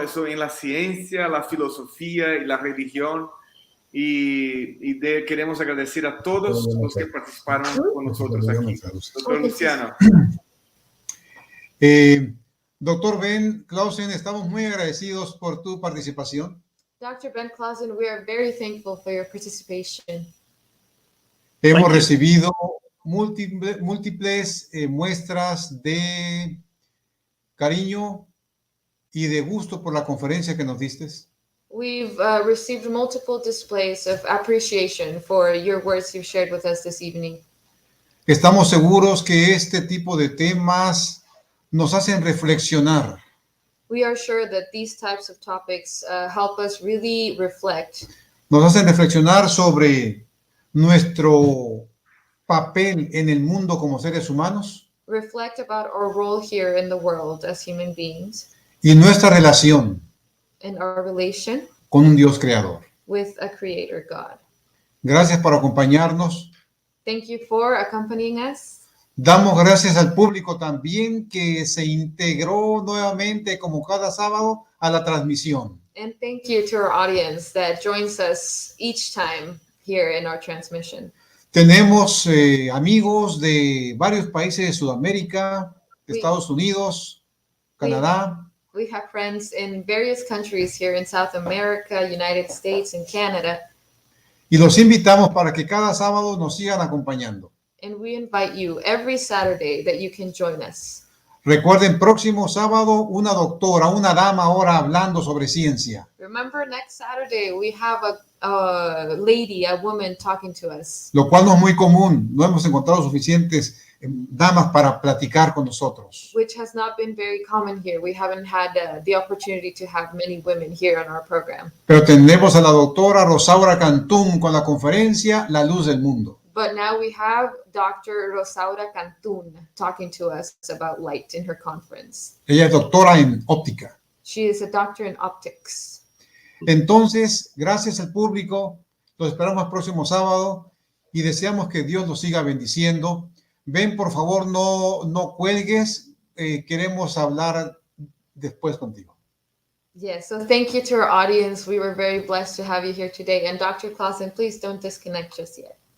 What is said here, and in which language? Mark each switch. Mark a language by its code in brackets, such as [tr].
[es] Eso en la ciencia, la filosofía y la religión. Y queremos agradecer a todos los que participaron con nosotros aquí. Doctor Luciano. Doctor Ben Clausen, estamos muy agradecidos por tu participación. [en] Dr. Ben Clausen, we are very thankful for your participation. [es] Hemos recibido múltiples muestras de cariño y de gusto por la conferencia que nos diste. [en] We've received multiple displays of appreciation for your words you've shared with us this evening. [es] Estamos seguros que este tipo de temas nos hacen reflexionar. [en] We are sure that these types of topics help us really reflect. [es] Nos hacen reflexionar sobre nuestro papel en el mundo como seres humanos. [en] Reflect about our role here in the world as human beings. [es] Y nuestra relación [en] And our relation [es] con un Dios creador. [en] with a creator God. [es] Gracias por acompañarnos. [en] Thank you for accompanying us. [es] Damos gracias al público también que se integró nuevamente como cada sábado a la transmisión. [en] And thank you to our audience that joins us each time here in our transmission. [es] Tenemos amigos de varios países de Sudamérica, de Estados Unidos, Canadá. [en] We have friends in various countries here in South America, United States, and Canada. [es] Y los invitamos para que cada sábado nos sigan acompañando. [en] And we invite you every Saturday that you can join us. [es] Recuerden, próximo sábado, una doctora, una dama ahora hablando sobre ciencia. [en] Remember, next Saturday we have a lady, a woman talking to us, [es] Lo cual no es muy común. No hemos encontrado suficientes damas para platicar con nosotros. [en] which has not been very common here. We haven't had the opportunity to have many women here on our program. [es] Pero tenemos a la doctora Rosaura Cantún con la conferencia La Luz del Mundo. [en] But now we have Dr. Rosaura Cantún talking to us about light in her conference. [es] Ella es doctora en óptica. [en] She is a doctor in optics. [es] Entonces, gracias al público, los esperamos el próximo sábado y deseamos que Dios los siga bendiciendo. Ven, por favor, no cuelgues. Queremos hablar después contigo. [en] Yes, so thank you to our audience. We were very blessed to have you here today. And Dr. Clausen, please don't disconnect just yet.